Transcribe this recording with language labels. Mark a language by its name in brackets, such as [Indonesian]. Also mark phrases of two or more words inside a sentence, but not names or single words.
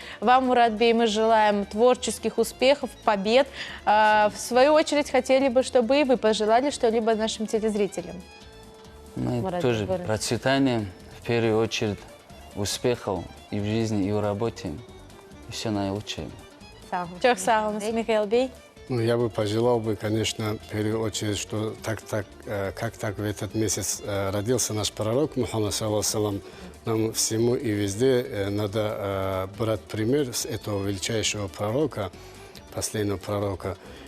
[Russian] Вам, Мурат Бей, мы желаем творческих успехов, побед. В свою очередь, хотели бы, чтобы и вы пожелали что-либо нашим телезрителям. Ну, и Мурат, тоже говори. процветания, в первую очередь, успехов и в жизни, и в работе. И все наилучшее. [Turkish] Çok sağ olun Михаил Бей. [Russian] Ну, я бы пожелал бы, конечно, в первую очередь, что как так в этот месяц родился наш пророк Мухаммад, саллаллаху нам всему и везде надо брать пример с этого величайшего пророка, последнего пророка.